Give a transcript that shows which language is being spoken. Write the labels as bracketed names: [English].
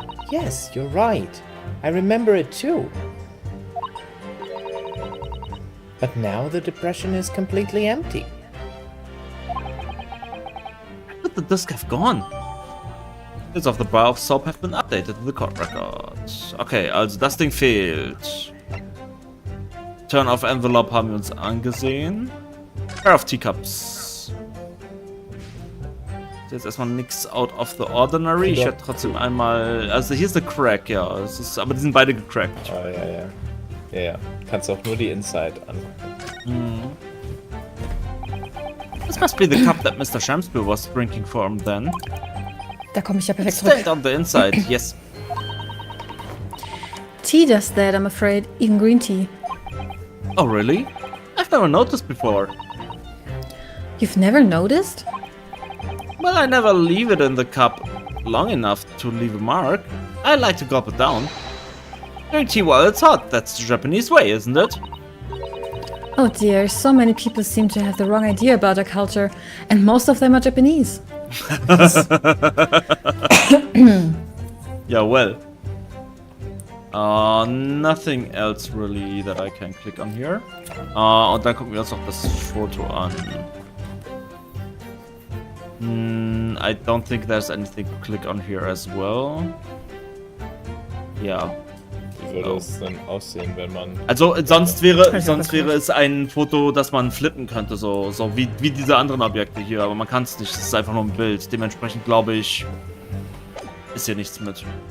[English] Yes, you're right. I remember it too. But now the depression is completely empty. Where did the disc have gone? Bits of the bar of soap have been updated in the code record. [German] Okay, also das Ding fehlt. [English] Turn off envelope [German] haben wir uns angesehen. [English] Pair of teacups. [German] Ist jetzt erstmal nichts [English] out of the ordinary. [German] Ich werde trotzdem einmal. Also hier ist der Crack, ja. Es ist, aber die sind beide gecrackt. Oh, ja. Kannst auch nur die Inside angucken. [English] This must be the cup that Mr. Shamspeare was drinking from then. [German] Da komme ich ja perfekt [English] Stayed [German] zurück. [English] on the inside, yes. Tea does that, I'm afraid. Even green tea. Oh, really? I've never noticed before. You've never noticed? Well, I never leave it in the cup long enough to leave a mark. I like to gulp it down. Drink tea while it's hot. That's the Japanese way, isn't it? Oh dear, so many people seem to have the wrong idea about our culture, and most of them are Japanese. Yeah, well. Nothing else really that I can click on here. [German] Und dann gucken wir uns noch das Foto an. [English] I don't think there's anything to click on here as well. [German] Ja. Wie würde es denn aussehen, wenn man... Also sonst wäre es ein Foto, das man flippen könnte, so wie diese anderen Objekte hier, aber man kann es nicht, es ist einfach nur ein Bild. Dementsprechend glaube ich, ist hier nichts mit.